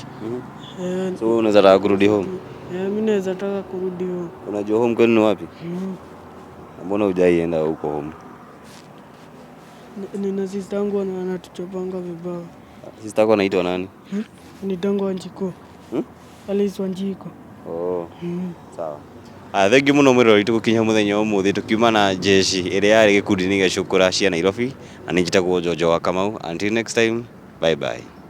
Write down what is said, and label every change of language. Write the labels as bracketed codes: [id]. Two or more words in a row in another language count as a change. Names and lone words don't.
[sw] So unaweza taka kurudi home? Mimi naweza taka kurudi home. Unajua home kwenu ni wapi? Mbona hujaienda huko home? Nina sister yangu anatuchapanga vibaya. Sister yako anaitwa nani? Anaitwa Wanjiko. Alice Wanjiko. Sawa. [ki] Thengiũ mũno mwĩroreri tũgũkinya mũthenya ũmũthĩ tũkiuma na jeshi ĩrĩa yarĩ gĩkundi-inĩ gĩa Shukura cia Nairobi na nĩ njĩtagwo Jojo wa Kamau. [en] Until next time, bye bye.